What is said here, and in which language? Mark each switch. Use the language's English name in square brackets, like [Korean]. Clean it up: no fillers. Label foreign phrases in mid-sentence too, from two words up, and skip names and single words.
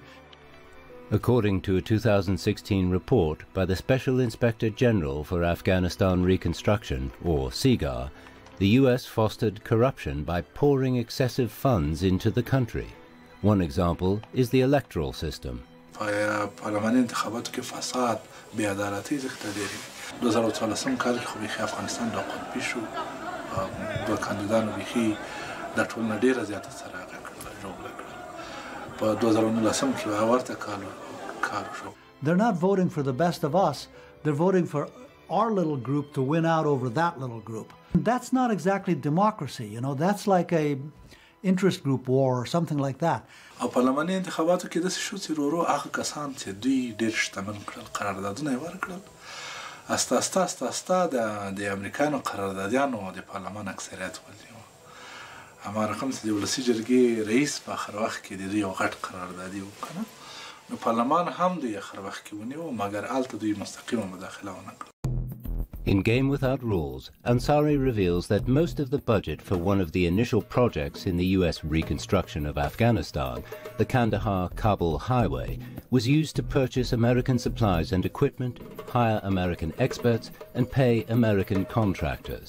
[English] According to a 2016 report by the Special Inspector General for Afghanistan Reconstruction, or SIGAR, the US fostered corruption by pouring excessive funds into the country. One example is the electoral system. [Pashto] پارلماني انتخاباتو کې فساد بې عدالتي زیاته ډېرې 2014 کال کې خو بیخي افغانستان دا قطبي شو دوه کاندیدانو بیخي دا ټولنه ډېره زیاته سره هغه کړله ژوبله کړله په 2019 کې به ورته کار شو. [English] They're not voting for the best of us, they're voting for our little group to win out over that little group. That's not exactly democracy, you know, that's like a interest group war or something like that. [Pashto] او پارلماني انتخاباتو کې داسې شو چې ورو هغه کسان چې دوی ډېر شتمن کړل قراردادونه یې ورکړل استه د امریکایانو قراردادیانو د پارلمان اکثریت ونیو هماغه رقم چې د ولسي جرګې رئیس په آخر وخت کې د دوی یو غټ قراردادي وکړه نو پارلمان هم دوی آخر وخت کې ونیو مګر هلته دوی مستقیمه مداخله ونه کړه. [English] In Game Without Rules, Ansari reveals that most of the budget for one of the initial projects in the US reconstruction of Afghanistan, the Kandahar-Kabul Highway, was used to purchase American supplies and equipment, hire American experts, and pay American contractors.